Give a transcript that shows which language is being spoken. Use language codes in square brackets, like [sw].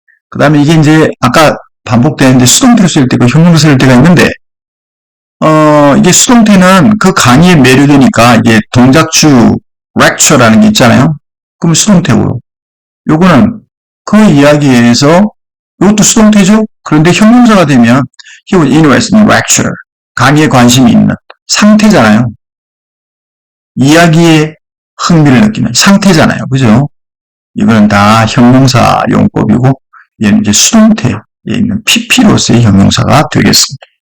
[ko] 그 다음에 이게 이제 아까 반복되는데 수동태로 쓸 때고 형용사로 쓸 때가 있는데 이게 수동태는 그 강의에 매료되니까 이게 동작주 lecture라는 게 있잖아요. 그럼 수동태고 요거는 그 이야기에 의해서 이것도 수동태죠. 그런데 형용사가 되면 [en] he was interested in lecture. [ko] 강의에 관심이 있는 상태잖아요. 이야기에 흥미를 느끼는 상태잖아요. 그죠? 이거는 다 형용사 용법이고 얘는 이제 수동태에 있는 pp로서의 형용사가 되겠습니다.